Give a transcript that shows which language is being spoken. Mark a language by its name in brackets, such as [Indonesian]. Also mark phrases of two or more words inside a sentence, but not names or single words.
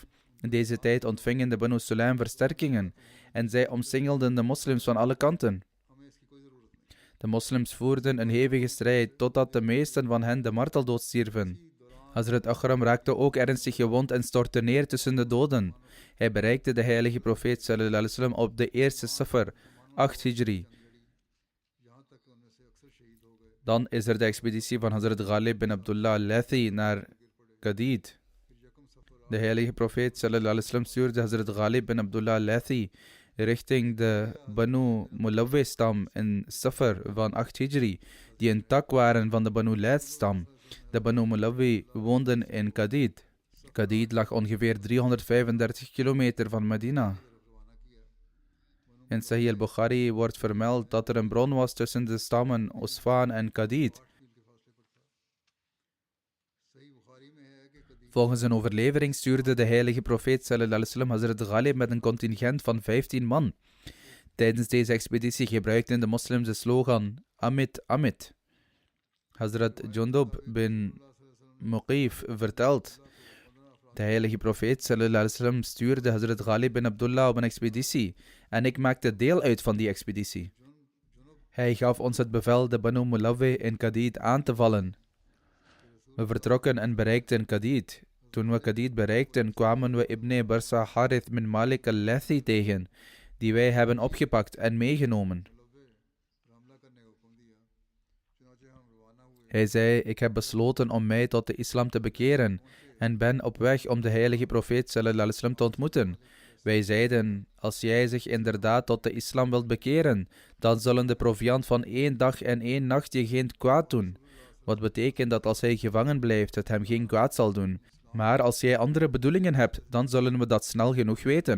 [Dutch] In deze tijd ontvingen de Banu Sulaim versterkingen en zij omsingelden de moslims van alle kanten. De moslims voerden een hevige strijd totdat de meesten van hen de marteldood stierven. Hazrat Akhram raakte ook ernstig gewond en stortte neer tussen de doden. Hij bereikte de heilige profeet [Arabic] صلى الله عليه وسلم [Dutch] op de eerste Safar, 8 Hijri. Dan is er de expeditie van Hazrat Ghalib bin Abdullah al-Lathi naar Qadid. De heilige profeet [Arabic] صلى الله عليه وسلم [Dutch] stuurde Hazrat Ghalib bin Abdullah al-Lathi richting de Banu Mulawwi stam in Safar van 8 Hijri, die een tak waren van de Banu Lath stam. De Banu Mulawwi woonden in Qadid. Qadid lag ongeveer 335 kilometer van Medina. In Sahih al-Bukhari wordt vermeld dat er een bron was tussen de stammen Usfan en Qadid. Volgens een overlevering stuurde de heilige profeet [Arabic] صلى الله عليه وسلم [Dutch] Hazrat Ghalib met een contingent van 15 man. Tijdens deze expeditie gebruikten de moslims de slogan [Arabic] أمت أمت. [Dutch] Hazrat Jundub bin Muqif vertelt De heilige profeet [Arabic] صلى الله عليه وسلم [Dutch] stuurde Hazrat Ghalib bin Abdullah op een expeditie en ik maakte deel uit van die expeditie. Hij gaf ons het bevel de Banu Mulawwi in Qadid aan te vallen. We vertrokken en bereikten Qadid. Toen we Qadid bereikten, kwamen we Ibn Barsa Harith bin Malik al-Lathi tegen, die wij hebben opgepakt en meegenomen. Hij zei, ik heb besloten om mij tot de islam te bekeren en ben op weg om de heilige profeet [Arabic] صلى الله عليه وسلم [Dutch] te ontmoeten. Wij zeiden, als jij zich inderdaad tot de islam wilt bekeren, dan zullen de proviant van 1 dag en 1 nacht je geen kwaad doen. Wat betekent dat als hij gevangen blijft, het hem geen kwaad zal doen. Maar als jij andere bedoelingen hebt, dan zullen we dat snel genoeg weten.